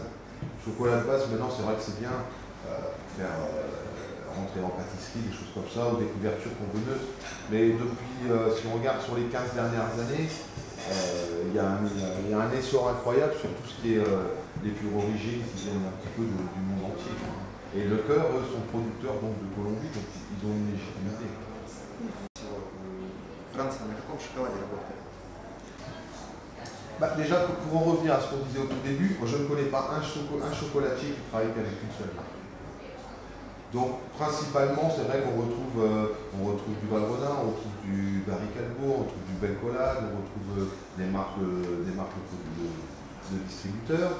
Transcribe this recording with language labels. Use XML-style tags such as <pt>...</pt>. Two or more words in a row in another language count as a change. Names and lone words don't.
<fr>Chocolat de base, maintenant, c'est vrai que c'est bien pour faire rentrer en pâtisserie, des choses comme ça, ou des couvertures conveneuses. Mais depuis, si on regarde sur les 15 dernières années, il y a un essor incroyable sur tout ce qui est les pures origines qui viennent un petit peu du monde entier. Et le cœur, eux, sont producteurs donc, de Colombie, donc ils ont une légitimité.</fr> <ru>Франция на каком шоколаде работает?</ru> <fr>Bah, déjà, pour en revenir à ce qu'on disait au tout début, moi, je ne connais pas un chocolatier qui travaille qu'avec une seule marque. Donc, principalement, c'est vrai qu'on retrouve du Valrhona, on retrouve du Barry Callebaut, on retrouve du Belcolade, on retrouve des marques de distributeurs.</fr>